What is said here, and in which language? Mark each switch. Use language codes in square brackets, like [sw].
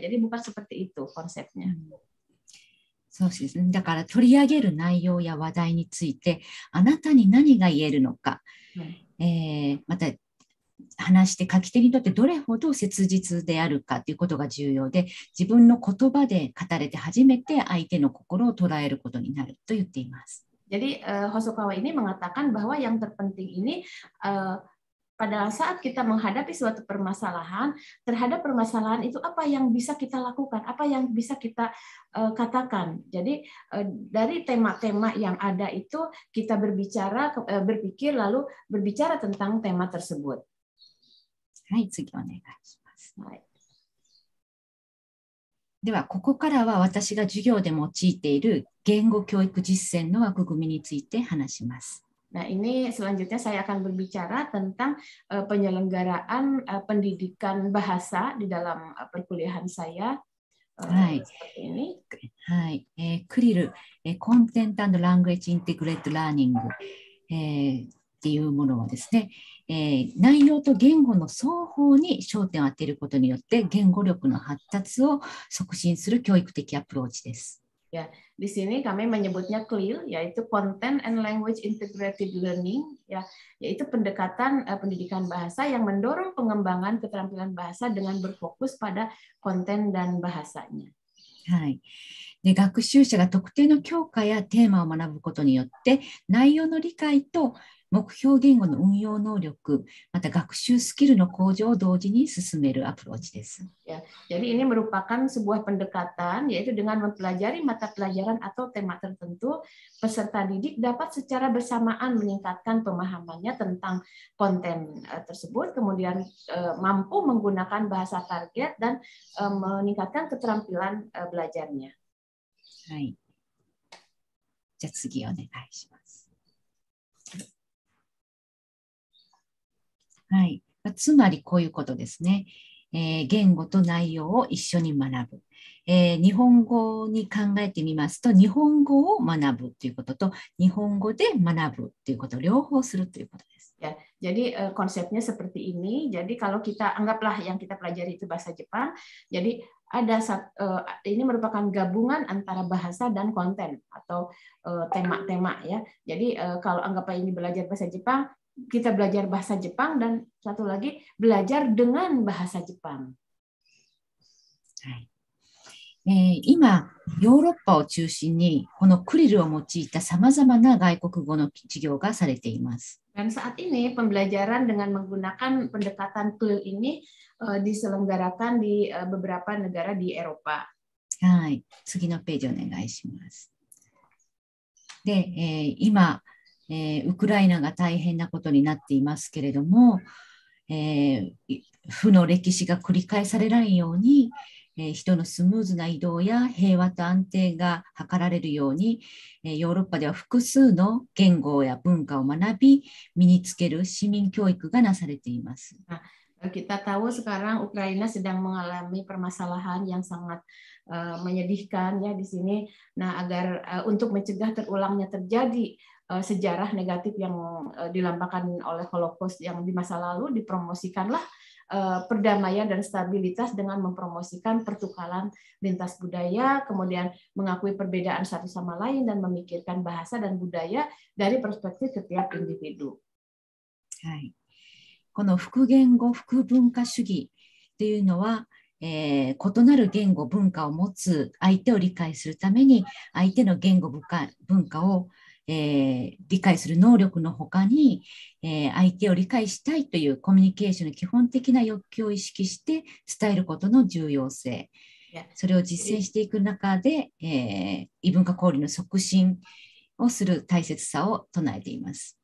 [id] Jadi bukan seperti itu konsepnya. [ja] そうですね。だから取り上げる内容や話題についてあなたに何が言えるのか、また話して書き手にとってどれほど切実であるかということが重要で、自分の言葉で語れて初めて相手の心を捉えることになると言っています。 [id] Jadi Hosokawa ini mengatakan bahwa yang terpenting ini pada saat kita menghadapi suatu permasalahan, terhadap permasalahan itu apa yang bisa kita lakukan, apa yang bisa kita katakan. Jadi dari tema-tema yang ada itu kita berpikir lalu berbicara tentang tema tersebut. [ja] はい、次お願いします。はい、では、ここからは私が授業で用いている言語教育実践の枠組みについて話します。 [id] Nah, ini selanjutnya saya akan berbicara tentang penyelenggaraan pendidikan bahasa di dalam perkuliahan saya. [ja] はい、はい、クリル、コンテンツ&ラングエッジインテグレートラーニング、っていうものはですね、内容と言語の双方に焦点を当てることによって言語力の発達を促進する教育的アプローチです。 [id] Ya, di sini kami menyebutnya CLIL, yaitu Content and Language Integrated Learning, ya, yaitu pendekatan pendidikan bahasa yang mendorong pengembangan keterampilan bahasa dengan berfokus pada konten dan bahasanya. [ja] はい。で、学習者が特定の教科やテーマを学ぶことによって内容の理解と目標言語の運用能力、また学習スキルの向上を同時に進めるアプローチです。 [id] Ya, jadi ini merupakan sebuah pendekatan, yaitu dengan mempelajari mata pelajaran atau tema tertentu, peserta didik dapat secara bersamaan meningkatkan pemahamannya tentang konten tersebut, kemudian mampu menggunakan bahasa target dan meningkatkan keterampilan belajarnya. [ja] はい。じゃあ次お願いします。はい、つまりこういうことですね。言語と内容を一緒に学ぶ。日本語に考えてみますと、日本語を学ぶということと、日本語で学ぶということを両方するということです。 [id] Ya, jadi konsepnya seperti ini. Jadi kalau kita anggaplah yang kita pelajari itu bahasa Jepang, jadi ini merupakan gabungan antara bahasa dan konten atau tema-tema ya. Jadi kalau anggap ini belajar bahasa Jepang, kita belajar bahasa Jepang dan satu lagi belajar dengan bahasa Jepang. [ja] 今、ヨーロッパを中心にこのクリルを用いたさまざまな外国語の授業がされています。 [id] Dan saat ini pembelajaran dengan menggunakan pendekatan CLIL ini diselenggarakan di beberapa negara di Eropa. [ja] はい、次のページお願いします。で、今、ウクライナが大変なことになっていますけれども、負の歴史が繰り返されないように、人のスムーズな移動や平和と安定が図られるように、ヨーロッパでは複数の言語や文化を学び、身につける市民教育がなされています。 [id] Kita tahu sekarang Ukraina sedang mengalami permasalahan yang sangat menyedihkan ya di sini. Nah, agar untuk mencegah terulangnya terjadi sejarah negatif yang dilambangkan oleh Holocaust yang di masa lalu, dipromosikanlah perdamaian dan stabilitas dengan mempromosikan pertukaran lintas budaya, kemudian mengakui perbedaan satu sama lain dan memikirkan bahasa dan budaya dari perspektif setiap individu. [ja] はい、この複言語複文化主義というのは、異なる言語文化を持つ相手を理解するために相手の言語文化を理解する能力のほかに、相手を理解したいというコミュニケーションの基本的な欲求を意識して伝えることの重要性、それを実践していく中で、異文化交流の促進をする大切さを唱えています。